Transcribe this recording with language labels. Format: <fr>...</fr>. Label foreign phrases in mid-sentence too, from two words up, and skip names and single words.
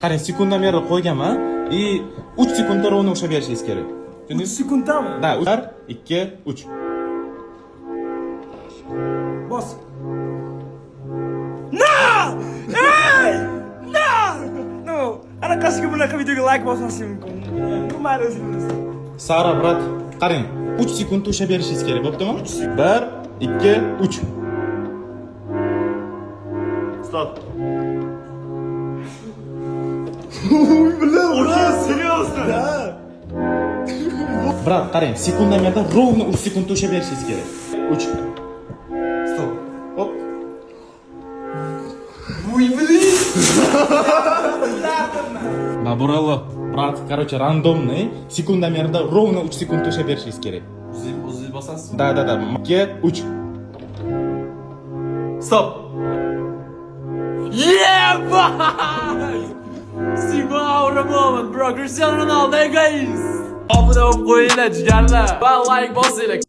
<uz>Qarang, sekundamerni qo'yganman. 3 sekundda ровно ushlab berishingiz kerak. 3 sekundami? Da, 2, 3. Bos.</uz> <en>No! Hey! No! No!</en> <uz>Ana qashqa bunaqa videoga like bosmaslik mumkin. Nima o'zingiz? Sara, brat, qarang. 3 sekund ushlab berishingiz kerak, bo'ptimi? 1, 2, 3. Stop. Bilaman,</uz> <ru>Серьезно?</ru> <uz>Brat, qarang, sekundamerda ровно 3 sekundda ushlab berishingiz kerak. 3. Stop. Hop.</uz> <ru>Ой, блин! Naburallo, brat, короче, рандомный.</ru> <uz>Sekundamerda ровно 3 sekundda ushlab berishingiz kerak. O'zingiz bosasiz. Da. 2, 3.</uz> <en>Stop. Yeah, boy! Simon moment, bro.</en> <uz>Cristiano Ronaldo, guys. Obuna bo'lib qo'yinglar, jigarlar. Va like bosinglar.</uz>